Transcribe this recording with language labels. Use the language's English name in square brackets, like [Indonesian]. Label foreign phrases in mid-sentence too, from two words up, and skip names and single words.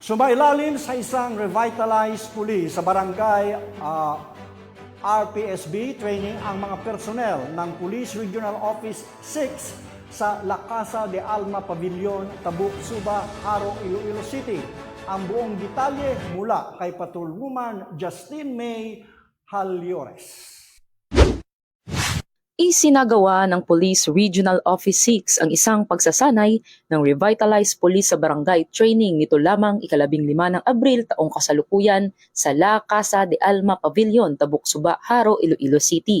[Filipino] Sumailalim sa isang [English] revitalized police [Filipino] sa barangay RPSB training ang mga personnel ng Police Regional Office 6 sa La Casa de Alma Pavilion, Tabuk, Suba, Haro, Iloilo City. Ang buong detalye mula kay Patrolwoman Justine May Halyores. Isinagawa ng Police Regional Office 6 ang isang pagsasanay ng [English] revitalized police [Filipino] sa barangay training nito lamang ika-15 ng Abril taong kasalukuyan sa La Casa de Alma Pavilion, Tabuk, Suba, Haro, Iloilo City.